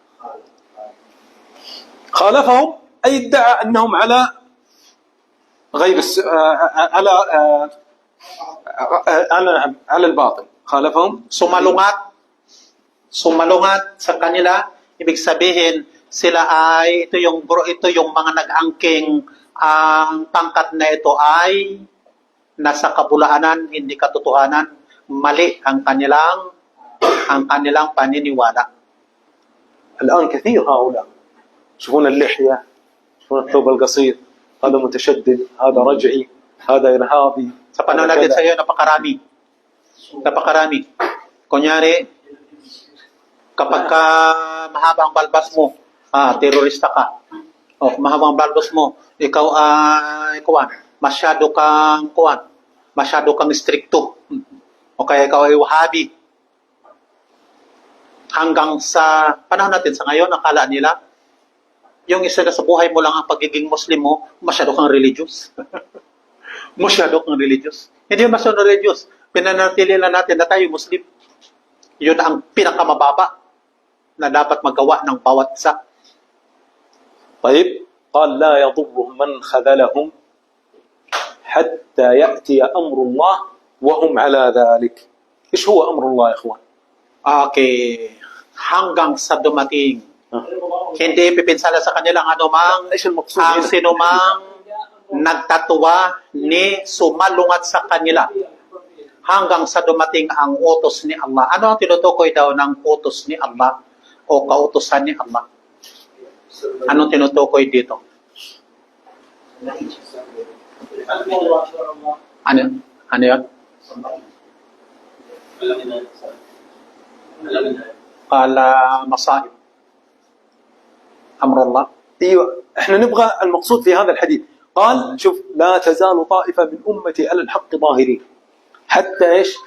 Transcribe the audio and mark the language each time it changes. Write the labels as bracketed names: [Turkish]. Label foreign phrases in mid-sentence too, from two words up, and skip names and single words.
[Arabic] خالفهم أي ادعى أنهم على غير على الباطل. خالفهم [Filipino] Sumalungat sa kanila, ibig sabihin sila ay ito yung mga nag-angking ang pangkat na ito ay nasa kabulaanan, hindi katotohanan, mali ang kanilang paniniwala. [Arabic] الآن كثير هؤلاء يشوفون اللحية، يشوفون الثوب القصير، هذا متشدد، هذا رجعي، هذا إرهابي. [Filipino] Sa panahon natin sa iyo, napakarami. Kunyari, kapag ka mahaba ang balbas mo, terorista ka. O mahaba ang balbas mo, ikaw ay masyado kang stricto. O kaya ikaw ay wahabi. Hanggang sa panahon natin sa ngayon, akala nila, yung isa na sa buhay mo lang ang pagiging Muslim mo, masyado kang religious. Masyado kang religious. Hindi masyado religious. Pinanatili lang natin na tayo Muslim. Yun ang pinakamababa na dapat magawa ng bawat isa. [Arabic] طيب قال لا يضرهم من خذلهم حتى يأتي أمر الله وهم على ذلك. إيش هو أمر الله يا إخوان؟ [Filipino] Okay. Hanggang sa dumating. Hindi pipinsala sa kanilang anumang [Arabic] إيش المقصود [Filipino] ang [Arabic] هنا؟ [Filipino] sinumang nagtatuwa ni sumalungat sa kanila hanggang sa dumating ang utos ni Allah. Ano ang tinutukoy daw ng utos ni Allah o kautusan ni Allah? Anong tinutukoy dito? Ano yun? Qala masaib. [Arabic] أمر الله. ايوه احنا نبغى المقصود في هذا الحديث. قال شوف لا تزال طائفه من امتي على الحق ظاهرين حتى ايش؟